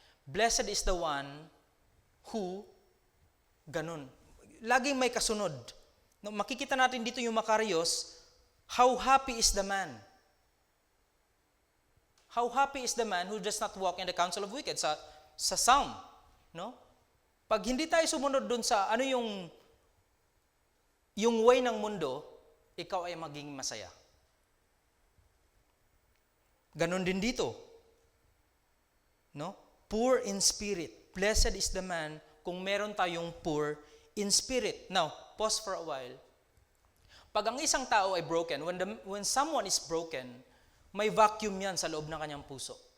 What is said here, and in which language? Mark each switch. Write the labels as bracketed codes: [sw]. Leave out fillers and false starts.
[en] Blessed is the one who, [tl] ganun. Laging may kasunod. [en] No, [tl] makikita natin dito yung [en] makarios, how happy is the man? How happy is the man who does not walk in the counsel of wicked? [tl] Sa Psalm. No? Pag hindi tayo sumunod dun sa ano yung way ng mundo, ikaw ay maging masaya. Ganon din dito. No? Poor in spirit. [en] Blessed is the man [tl] kung meron tayong [en] poor in spirit. Now, pause for a while. [tl] Pag ang isang tao ay broken, [en] when someone is broken, [tl] may vacuum yan sa loob ng kanyang puso.